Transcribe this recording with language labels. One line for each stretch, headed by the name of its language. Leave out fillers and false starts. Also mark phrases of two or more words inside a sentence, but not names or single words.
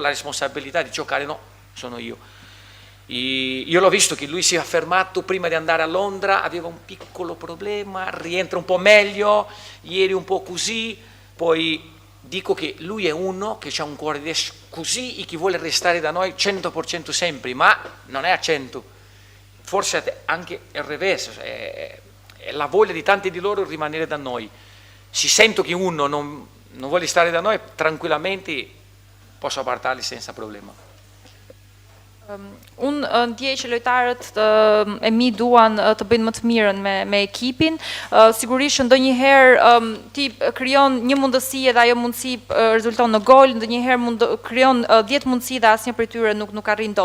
Italian: la responsabilità di giocare no, sono io l'ho visto che lui si è fermato prima di andare a Londra, aveva un piccolo problema, rientra un po' meglio, ieri un po' così, poi dico che lui è uno che ha un cuore così e che vuole restare da noi 100% sempre, ma non è a 100%, forse anche il reverso, è la voglia di tanti di loro rimanere da noi. Se sento che uno non vuole stare da noi, tranquillamente posso apartarli senza problema.
Albanian: Unë ndjej që lojtarët e mi duan të bëjnë më të mirën me ekipin. Sigurisht që ndonjëherë ti krijon një mundësi dhe ajo mundësi rezulton në gol, ndonjëherë krijon 10 mundësi dhe asnjë prej tyre nuk arrin dot.